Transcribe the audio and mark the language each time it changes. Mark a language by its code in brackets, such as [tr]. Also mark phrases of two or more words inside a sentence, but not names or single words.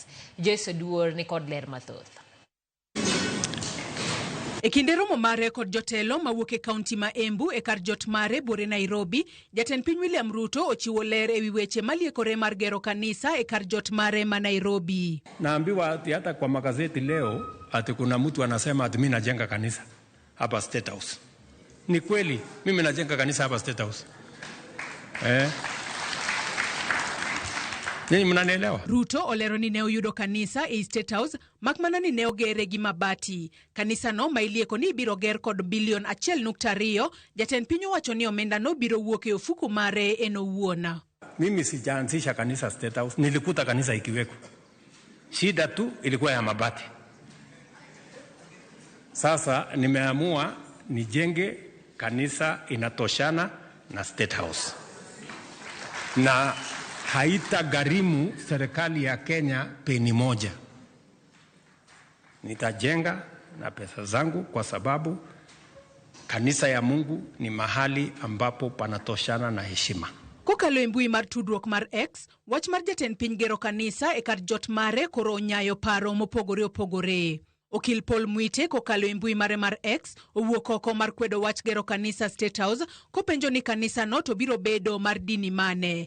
[luo] Joyce Duor ni kod ler mathoth. E kinde romo mare kod jotelo mawuok e kaunti ma Embu e kar jot mare bore Nairobi, jatend piny William Ruto ochiwo ler e wi weche maliekore mar gero kanisa e kar jot mare ma Nairobi. [sw] Naambiwa ati hata kwa magazeti leo ati kuna mtu anasema ati mimi najenga kanisa hapa State House. Ni kweli mimi najenga kanisa hapa State House? Nini mnanielewa? [luo] Ruto olero ni ne oyudo kanisa e State House makmana ni ne ogere gi mabati. Kanisa no mailieko ni biro ger kod bilion 1.2. Jatend piny owacho ni omenda no biro wuok e ofuku mare en owuon. [sw] Mimi sijaanzisha kanisa State House, nilikuta kanisa ikiweko. Shida tu ilikuwa ya mabati. Sasa nimeamua nijenge kanisa inatoshana na State House. Na haita gharimu serikali ya Kenya peni moja. Nitajenga na pesa zangu kwa sababu kanisa ya Mungu ni mahali ambapo panatoshana na heshima. [luo] Kokalo e mbui mar tudruok mar X, wach mar jatend piny gero kanisa e kar jot mare koro nyayo paro mopogore opogore. Okil Paul Mwite kokalo e mbui mare mar X owuok oko mar kwedo wach gero kanisa State House kopenjo ni kanisa no to biro bedo mar dini mane.